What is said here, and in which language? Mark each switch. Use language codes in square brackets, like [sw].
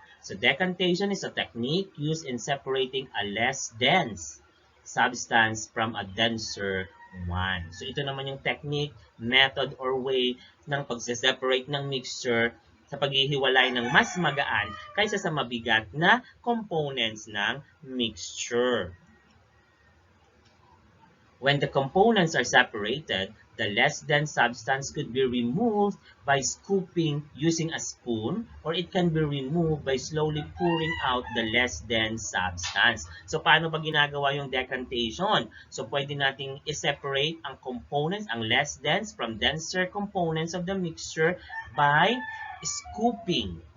[en] So decantation is a technique used in separating a less dense substance from a denser one. [tl] So ito naman yung technique, method, or way ng pagse-separate ng mixture sa paghihiwalay ng mas magaan kaysa sa mabigat na components ng mixture. [en] When the components are separated, the less dense substance could be removed by scooping using a spoon, or it can be removed by slowly pouring out the less dense substance. [tl] So, paano ba ginagawa yung decantation? So, pwede nating i-separate ang components, ang [en] less dense from denser components of the mixture by scooping.